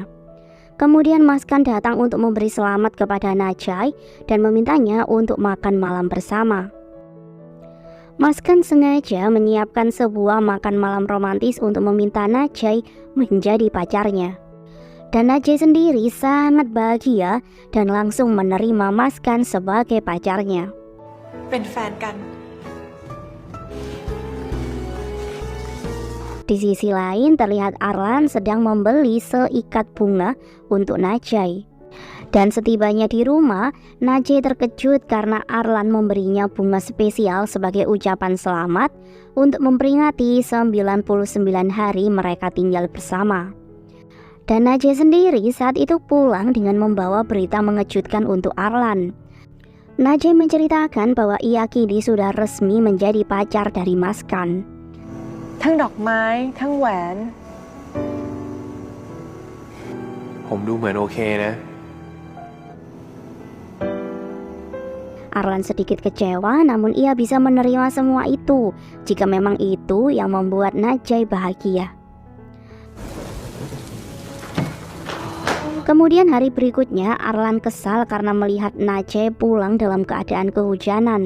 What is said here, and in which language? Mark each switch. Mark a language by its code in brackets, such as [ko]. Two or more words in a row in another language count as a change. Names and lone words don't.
[id] Kemudian Maskan datang untuk memberi selamat kepada Najai dan memintanya untuk makan malam bersama. Maskan sengaja menyiapkan sebuah makan malam romantis untuk meminta Najai menjadi pacarnya. Dan Najai sendiri sangat bahagia dan langsung menerima Maskan sebagai pacarnya. [th] เป็นแฟนกัน [id] Di sisi lain terlihat Arlan sedang membeli seikat bunga untuk Najai. Dan setibanya di rumah, Najai terkejut karena Arlan memberinya bunga spesial sebagai ucapan selamat untuk memperingati 99 hari mereka tinggal bersama. Dan Najai sendiri saat itu pulang dengan membawa berita mengejutkan untuk Arlan. Najai menceritakan bahwa ia kini sudah resmi menjadi pacar dari Maskan. [th] ทั้งดอกไม้ทั้งแหวน ผมดูเหมือนโอเคนะ [id] Arlan sedikit kecewa, namun ia bisa menerima semua itu jika memang itu yang membuat Najai bahagia. Kemudian hari berikutnya Arlan kesal karena melihat Najai pulang dalam keadaan kehujanan.